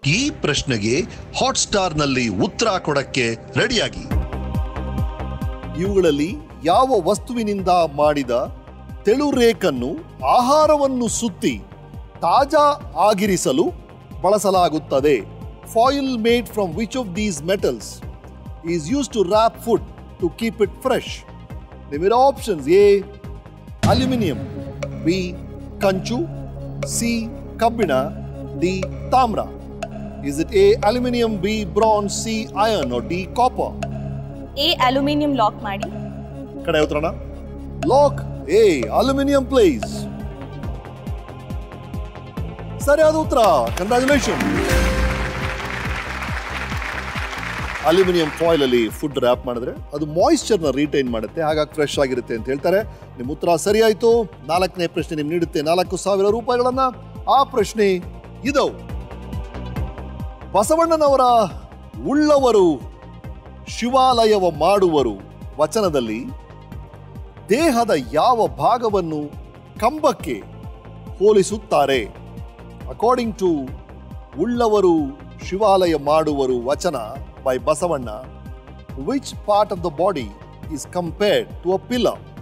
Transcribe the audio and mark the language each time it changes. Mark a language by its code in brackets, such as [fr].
[kn] ಈ ಪ್ರಶ್ನೆಗೆ ಹಾಟ್ಸ್ಟಾರ್ ನಲ್ಲಿ ಉತ್ತರ ಕೊಡಕ್ಕೆ ರೆಡಿಯಾಗಿ. ಇವುಗಳಲ್ಲಿ ಯಾವ ವಸ್ತುವಿನಿಂದ ಮಾಡಿದ ತೆಳುರೇಕನ್ನು ಆಹಾರವನ್ನು ಸುತ್ತಿ ತಾಜಾ ಆಗಿರಿಸಲು ಬಳಸಲಾಗುತ್ತದೆ? [en] Foil made from which of these metals is used to wrap food to keep it fresh? There are options: A. Aluminium, B. [kn] Kanchu, C. Kabbina, D. Tamra. [en] Is it A. Aluminium, B. Bronze, C. Iron, or D. Copper? A. [kn] Aluminium lock ಮಾಡಿ. ಕಡೆ ಉತ್ತರನ lock A. Aluminium, please. ಸರಿಯಾದ ಉತ್ತರ. Congratulations. Aluminium foil ಅಲ್ಲಿ food rap ಮಾಡಿದ್ರೆ ಅದು ಮಾಯಿಶ್ಚರ್ನ retain ಮಾಡುತ್ತೆ, ಹಾಗಾಗಿ ಫ್ರೆಶ್ ಆಗಿರುತ್ತೆ ಅಂತ ಹೇಳ್ತಾರೆ. ನಿಮ್ಮ ಉತ್ತರ ಸರಿಯಾಯಿತು. 4ನೇ ಪ್ರಶ್ನೆ ನಿಮ್ಗೆ ನೀಡುತ್ತೆ 4,000 ರೂಪಾಯಿಗಳನ್ನ. ಆ ಪ್ರಶ್ನೆ ಇದು. ಬಸವಣ್ಣನವರ ಉಳ್ಳವರು ಶಿವಾಲಯವ ಮಾಡುವರು ವಚನದಲ್ಲಿ ದೇಹದ ಯಾವ ಭಾಗವನ್ನು ಕಂಬಕ್ಕೆ ಹೋಲಿಸುತ್ತಾರೆ? [en] according to [kn] ಉಳ್ಳವರು ಶಿವಾಲಯ ಮಾಡುವರು ವಚನ [en] by Basavanna, which part of the body is compared to a pillar?